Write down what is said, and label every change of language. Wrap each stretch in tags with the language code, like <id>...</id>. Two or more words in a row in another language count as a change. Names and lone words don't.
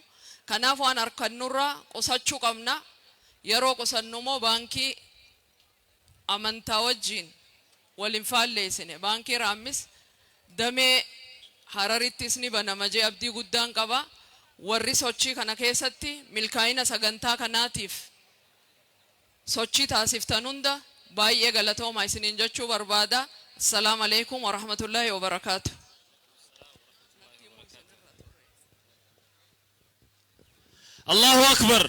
<om>Kanaaf waan arkannurraa qusachuu qabna. Yeroo qusannu immoo baankii amantaa wajjin waliin faalleessine. Baankii Raammis damee Hararittis ni banama jee abdii guddaan qaba. Warri sochii kana keessatti milkaa'ina sagantaa kanaatiif sochii taasiftan hunda baay'ee galatooma isiniin jechuu barbaada.</om> <ar>السلام عليكم ورحمة الله وبركاته. الله أكبر.</ar>